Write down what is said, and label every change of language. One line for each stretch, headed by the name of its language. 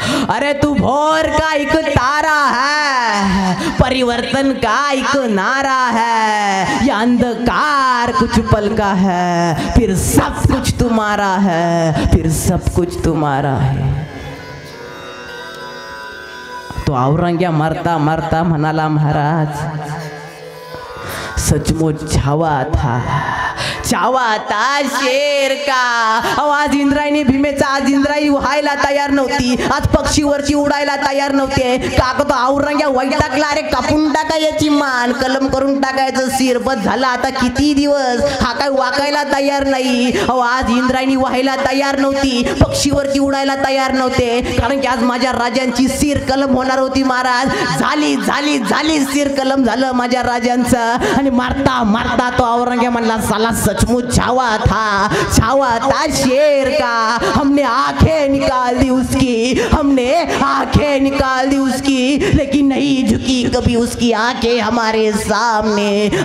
Hindi: अरे तू भोर का एक तारा है, परिवर्तन का एक नारा है, ये अंधकार कुछ पल का है, फिर सब कुछ तुम्हारा है, फिर सब कुछ तुम्हारा है।
Marathi: तो औरंग्या मरता मरता म्हणाला महाराज
Hindi: सचमुच छावा था, छावा था शेर का।
Marathi: आज इंद्रायणी भीमेचा, आज इंद्रायणी व्हायला तयार नव्हती, आज पक्षीवरची उडायला तयार नव्हते. काका तो औरंग्या वैतागला, अरे कापून टाका याची मान, कलम करून टाकायचं सिर, बस झाला आता किती दिवस, हा काय वाकायला तयार नाही. आज इंद्रायणी व्हायला तयार नव्हती, पक्षीवरची उडायला तयार नव्हते, कारण की आज माझ्या राजांची सिर कलम होणार होती महाराज. झाली झाली झाली सिर कलम झालं माझ्या राजांचं. आणि मारता मारता तो औरंग्या म्हणला
Hindi: साला सचमुच छावा था शेर का, हमने आंखें निकाल दी उसकी, हमने आंखें निकाल दी उसकी, लेकिन नहीं झुकी कभी उसकी आंखें हमारे सामने।